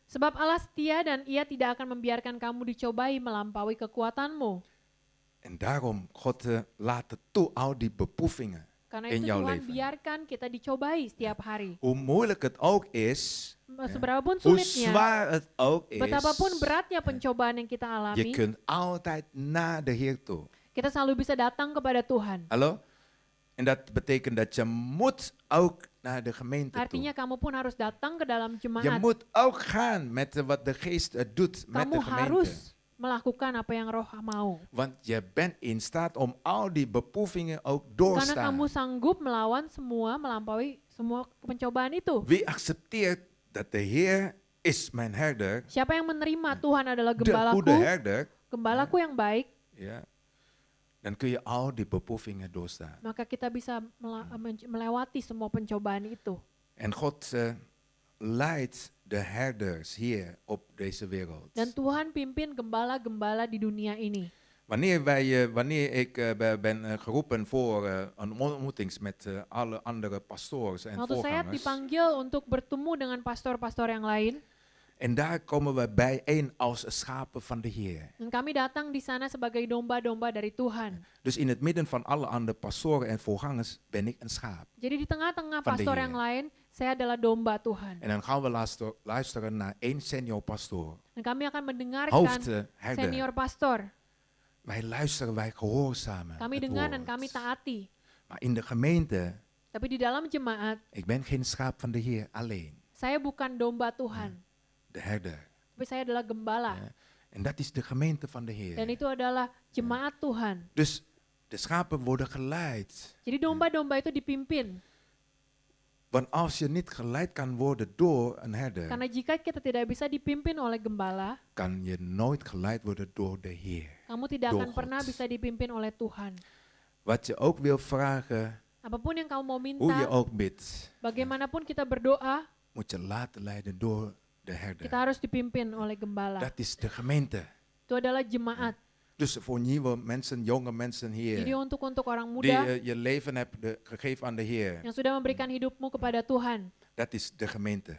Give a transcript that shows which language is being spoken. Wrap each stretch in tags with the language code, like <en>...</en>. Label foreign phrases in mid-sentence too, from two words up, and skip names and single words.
<id>Sebab Allah setia dan ia tidak akan membiarkan kamu dicobai melampaui kekuatanmu.</id> <nl>En daarom, God laat het toe, al die beproevingen</nl> <id>Karena</id> <nl>in</nl> <id>itu</id> <nl>jouw</nl> <id>Tuhan</id> <nl>leven.</nl> <id>biarkan kita dicobai setiap hari.</id> <nl>Hoe moeilijk het ook is,</nl> <id>Seberapapun</id> <nl>hoe</nl> <id>sulitnya,</id> <nl>zwaar het ook is,</nl> <id>betapapun beratnya pencobaan yang kita</id> <nl>je</nl> <id>alami,</id> <nl>kunt altijd naar de Heer toe.</nl> <id>kita selalu bisa datang kepada Tuhan.</id> <nl>Hallo? En dat betekent dat je moet ook naar de gemeente</nl> <id>Artinya</id> <nl>toe.</nl> <id>kamu pun harus datang ke dalam</id> <nl>Je</nl> <id>jemaat.</id> <nl>moet ook gaan met wat de geest doet met</nl> <id>Kamu</id> <nl>de gemeente.</nl> <id>harus melakukan apa yang Roh mau.</id> <nl>Want je bent in staat om al die beproevingen ook doorstaan.</nl> <id>Karena kamu sanggup melawan semua, melampaui semua pencobaan itu.</id> <nl>Wie accepteert dat de Heer is mijn herder,</nl> <id>Siapa yang menerima Tuhan adalah</id> <nl>de goede</nl> <id>gembalaku,</id> <nl>herder,</nl> <id>gembalaku yang baik,</id> <nl>ja, dan kun je al die beproevingen doorstaan.</nl> <id>maka kita bisa melewati semua pencobaan itu.</id> <nl>En God leidt de herders hier op deze wereld.</nl> <id>Dan Tuhan pimpin gembala-gembala di dunia ini.</id> <nl>Wanneer ik ben geroepen voor een ontmoeting met alle andere pastoors en</nl> <id>Waktu saya</id> <nl>voorgangers.</nl> <id>dipanggil untuk bertemu dengan pastor-pastor yang lain,</id> <nl>En daar komen we bijeen als schapen van de Heer.</nl> <id>dan kami datang di sana sebagai domba-domba dari Tuhan.</id> <nl>Dus in het midden van alle andere pastoren en voorgangers ben ik een schaap.</nl> <id>Jadi di tengah-tengah</id> <nl>Van de</nl> <id>pastor</id> <nl>Heer.</nl> <id>yang lain, saya adalah domba Tuhan.</id> <nl>En dan gaan we luisteren naar één senior pastoor,</nl> <id>Dan kami akan mendengarkan</id> <nl>hoofdherder.</nl> <en>senior pastor.</en> <nl>Wij luisteren, wij gehoorzamen</nl> <id>Kami</id> <nl>het</nl> <id>dengar</id> <nl>woord.</nl> <id>dan kami taati.</id> <nl>Maar in de gemeente,</nl> <id>Tapi di dalam jemaat,</id> <nl>ik ben geen schaap van de Heer alleen.</nl> <id>saya bukan domba Tuhan.</id> <nl>De herder.</nl> <id>Tapi saya adalah gembala.</id> <nl>Ja. En dat is de gemeente van de</nl> <id>Dan</id> <nl>Heer.</nl> <id>itu adalah jemaat Tuhan.</id> <nl>Dus De schapen worden geleid.</nl> <id>Jadi domba-domba itu dipimpin.</id> <nl>Want als je niet geleid kan worden door een herder,</nl> <id>Karena jika kita tidak bisa dipimpin oleh gembala,</id> <nl>kan je nooit geleid worden door de Heer.</nl> <id>kamu tidak</id> <nl>Door</nl> <id>akan pernah</id> <nl>God.</nl> <id>bisa dipimpin oleh Tuhan.</id> <nl>Wat je ook wil vragen,</nl> <id>Apapun yang kamu mau</id> <nl>hoe je</nl> <id>minta,</id> <nl>ook bidt,</nl> <id>bagaimanapun kita berdoa,</id> <nl>moet je laten leiden door de</nl> <id>kita</id> <nl>herder.</nl> <id>harus dipimpin oleh gembala.</id> <nl>Dat is de gemeente.</nl> <id>Itu adalah jemaat.</id> <nl>Dus voor nieuwe mensen, jonge mensen</nl> <id>Jadi</id> <nl>hier,</nl> <id>untuk orang</id> <nl>die</nl> <id>muda</id> <nl>je leven hebt gegeven aan de Heer,</nl> <id>yang sudah memberikan hidupmu kepada Tuhan,</id> <nl>dat is de gemeente</nl>